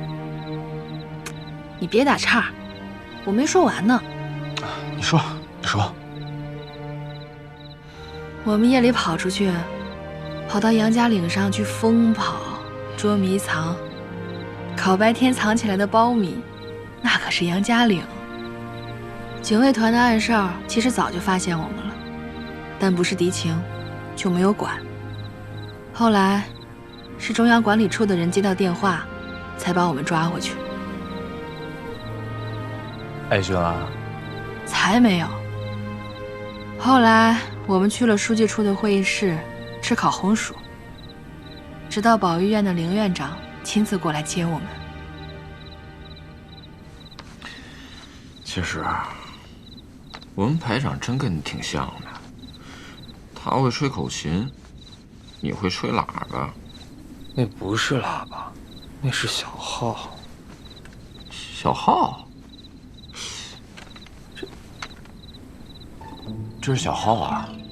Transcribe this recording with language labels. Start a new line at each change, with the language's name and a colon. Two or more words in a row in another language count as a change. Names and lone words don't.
Chinese: 你別打岔，我沒說完呢。你說。我們夜裡跑出去，跑到楊家嶺上去瘋跑、捉迷藏，烤白天藏起來的苞米，那可是楊家嶺。警衛團的暗哨其實早就發現我們了，但不是敵情，就沒有管。後來是中央管理處的人接到電話，才把我們抓回去。挨訓了？才沒有。後來我們去了書記處的會議室吃烤紅薯，直到保育院的凌院長親自過來接我們。其實我們排長真跟你挺像的，他會吹口琴，你會吹喇叭。那不是喇叭，那是小號。小號？這是小號啊！